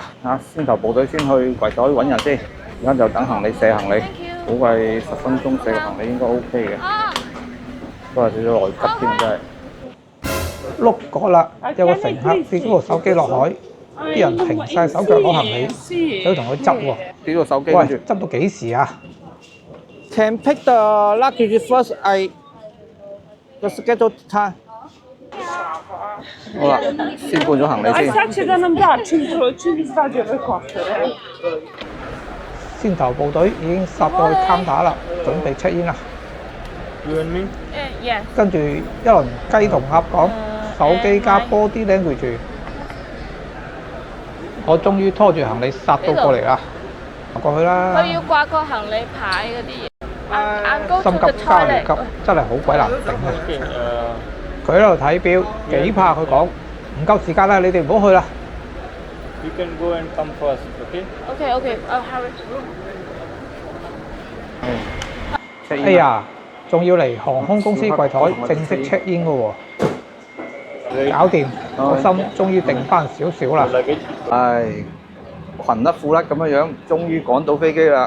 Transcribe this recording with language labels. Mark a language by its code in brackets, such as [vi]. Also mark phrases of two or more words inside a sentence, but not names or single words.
[yue] 啊，先頭部隊先去櫃台揾人先，而家就等行李卸行李，估計10分鐘卸個行李應該 OK 嘅。都係少少內急添，真係。碌過啦，有個乘客跌咗部手機落海，啲人停晒手腳攞行李，想同佢執喎。跌咗手機，喂，執到幾時啊 [en] ？Can pick the luggage first. The schedule time. [yue] 好啦，先搬咗行李先。先頭部隊已經殺到去counter啦，準備 [en] check in [yue] 啦。跟住一輪雞同鴨講，手機加 [en] body language。 [yue] 我終於拖住行李殺到過嚟啦，過去啦。佢要掛個行李牌嗰啲嘢。心急加尿急，真係好鬼難頂啊！佢喺度睇表，幾怕佢講唔夠時間啦，你哋唔好去啦。 [en] You can go and come first, okay? Okay, I'll hurry. [yue] 哎呀，仲要嚟航空公司櫃台正式 [en] check in [yue] 嘅喎，搞掂，個心終於定翻少少啦。唉，裙甩褲甩咁樣，終於趕到飛機啦！